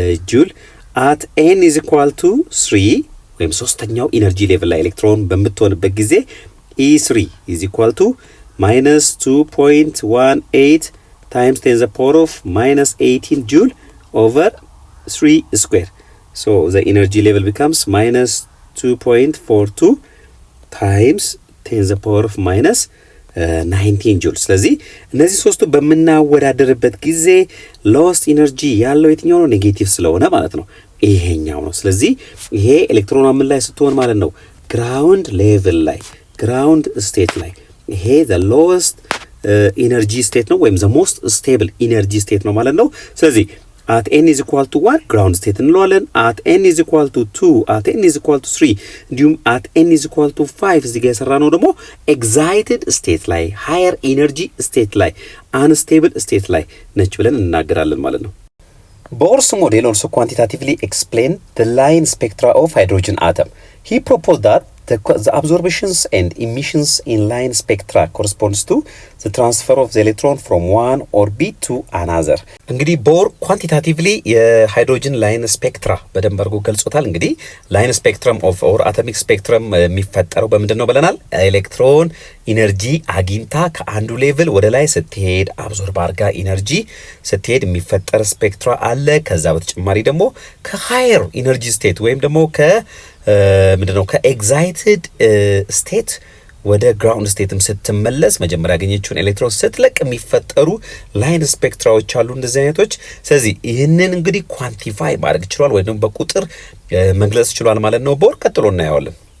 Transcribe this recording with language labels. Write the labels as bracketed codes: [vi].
[en] ጁል አት ኤን ኢዝ ኢኳል ቱ 3 [am] ወይም ሶስተኛው ኢነርጂ ሌቭል ላይ ኤሌክትሮን በምትሆንበት ጊዜ [en] E3 ኢዝ ኢኳል ቱ -2.18 ታይምስ 10⁻−18 ጁል ኦቨር 3 ስኩዌር ሶ ዘ ኢነርጂ ሌቭል ቢካምስ -2.42 ታይምስ 10⁻−19 ጁል። [am] ስለዚህ እነዚህ ሶስቱ በምናወዳደርበት ጊዜ ሎስት ኢነርጂ ያለው የትኛው ነው? ኔጌቲቭ ስለሆነ ማለት ነው ይሄኛው ነው። ስለዚህ ይሄ ኤሌክትሮን ምን ላይ ስትሆን ማለት ነው? ግራውንድ ሌቭል ላይ ግራውንድ ስቴት ላይ ይሄ the lowest ኢነርጂ ስቴት ነው ወይም [en] the most stable [am] ኢነርጂ ስቴት ነው ማለት ነው። ስለዚህ at n is equal to 1 ground state እንለዋለን። at n is equal to 2 at n is equal to 3 እንዲሁም at n is equal to 5 እዚህ ጋር የሰራነው ደግሞ excited state ላይ higher energy state ላይ unstable state ላይ ነች ብለን እናገራለን ማለት ነው። [en] Bohr's model also quantitatively explained the line spectra of hydrogen atom. He proposed that the absorptions and emissions in line spectra corresponds to the transfer of the electron from one orbit to another. [am] እንግዲህ ቦር ኳንቲታቲቭሊ የሃይድሮጅን ላይን ስፔክትራ በደንብ አድርጎ ገልጾታል። እንግዲህ ላይን ስፔክትረም ኦፍ ኦር አቶሚክ ስፔክትረም የሚፈጠረው በምንድን ነው ብለናል? ኤሌክትሮን ኢነርጂ አግኝታ ከአንዱ ሌቭል ወደ ላይ ስትሄድ አብዞርብ አድርጋ ኢነርጂ ስትሄድ የሚፈጠር ስፔክትራ አለ። ከዛ በተጨማሪ ደግሞ ከሃየር ኢነርጂ ስቴት ወይም ደግሞ ምንድነው ከኤግዛይትድ ስቴት ወደ ግራውንድ ስቴትም ስትመለስ መጀመሪያ ያገኘችውን ኤሌክትሮን ስትለቅ የሚፈጠሩ ላይን ስፔክትራዎች አሉ እንደዚህ አይነቶች። ስለዚህ ይህንን እንግዲህ ኳንቲፋይ ማድረግ ይችላል ወይ ደግሞ በቁጥር መግለጽ ይችላል ማለት ነው። ቦር ቀጥሎ እናየዋለን።